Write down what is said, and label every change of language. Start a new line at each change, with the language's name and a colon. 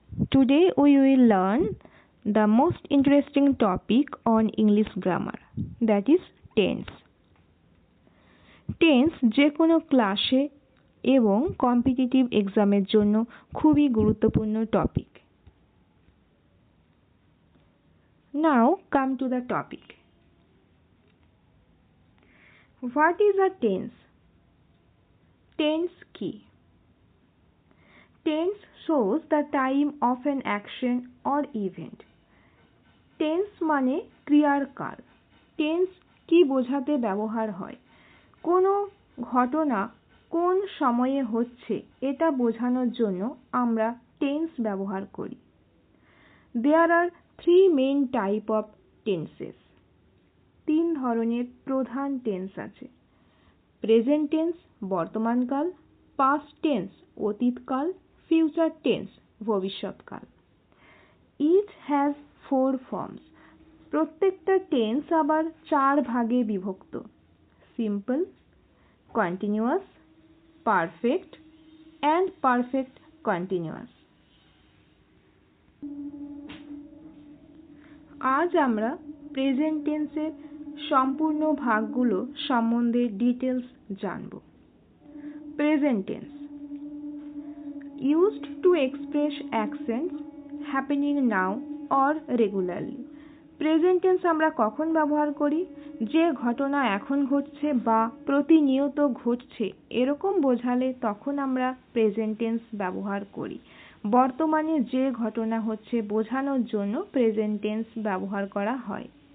English: Today we will learn the most interesting topic on English grammar, that is tense.
Bangla: Tense যে কোনো ক্লাসে এবং competitive এক্সামের জন্য খুবই গুরুত্বপূর্ণ topic.
English: Now come to the topic. What is a tense?
Bangla: Tense কি?
English: Tense shows the time of an action or event.
Bangla: Tense মানে ক্রিয়ার কাল। টেন্স কি বোঝাতে ব্যবহার হয়? কোনো ঘটনা কোন সময়ে হচ্ছে এটা বোঝানোর জন্য আমরা টেন্স ব্যবহার করি।
English: There are three main type of tenses.
Bangla: তিন ধরনের প্রধান টেন্স আছে। Present tense বর্তমানকাল, past tense অতীতকাল, future tense ভবিষ্যৎকাল।
English: Each has four forms.
Bangla: প্রত্যেকটা টেন্স আবার চার ভাগে বিভক্ত। Simple, continuous, perfect and perfect continuous. আজ আমরা প্রেজেন্ট টেন্সের সম্পূর্ণ ভাগগুলো সম্বন্ধে ডিটেলস জানব।
English: Present tense used to express actions happening now or regularly.
Bangla: Present tense আমরা কখন ব্যবহার করি? যে ঘটনা এখন ঘটছে বা প্রতিনিয়ত ঘটছে এরকম বোঝালে তখন আমরা প্রেজেন্ট টেন্স ব্যবহার করি। বর্তমানে যে ঘটনা হচ্ছে বোঝানোর জন্য প্রেজেন্ট টেন্স ব্যবহার করা হয়।